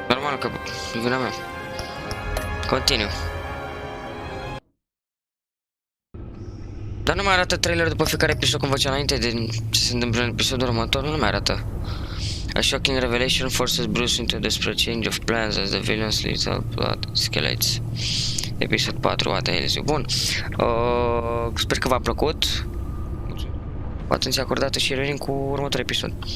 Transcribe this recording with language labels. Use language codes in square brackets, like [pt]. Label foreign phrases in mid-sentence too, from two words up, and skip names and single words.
[ro] Normal că e vina mea. Continuu. Dar nu mai arată trailer după fiecare episod cum făcea înainte de ce se întâmplă în episodul următor, nu mai arată. [en] A shocking revelation forces Bruce into a desperate change of plans as the villains lethal blood escalates. Episod 4, what the hell is you? [ro] Bun. Sper că v-a plăcut. Cu atenție acordată și revenim cu următorul episod.